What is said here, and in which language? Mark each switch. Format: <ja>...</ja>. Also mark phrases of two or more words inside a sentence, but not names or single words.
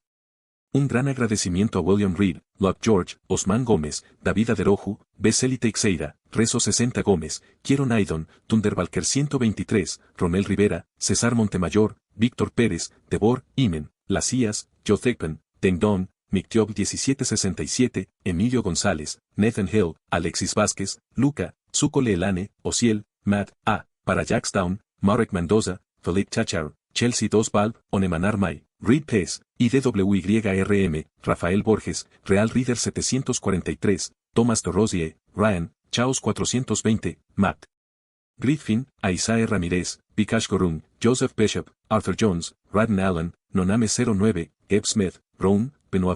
<es>Un gran agradecimiento a William Reed, Locke George, Osman Gómez, David Aderoju, Beceli Teixeira, Rezo 60 Gómez, Quiero Naidon, Thunderbalker 123, Romel Rivera, César Montemayor, Víctor Pérez, Debor, Imen, Lacías, Jothekpen, Tengdon, Mictiob 1767, Emilio González, Nathan Hill, Alexis Vázquez, Luca, Zuko Leelane, Ociel, Matt A. para Jackstown, Marek Mendoza, Philippe Chachar, Chelsea 2 Valve, Onemanar May, Reed Pez, IDWYRM, Rafael Borges, Real Reader 743, Thomas Torrosier, Ryan, Chaos 420, Matt Griffin, Aisae Ramírez, Vikash Gorung, Joseph Bishop, Arthur Jones, Radden Allen, Noname 09, Eb Smith, Brown, Benoit</es>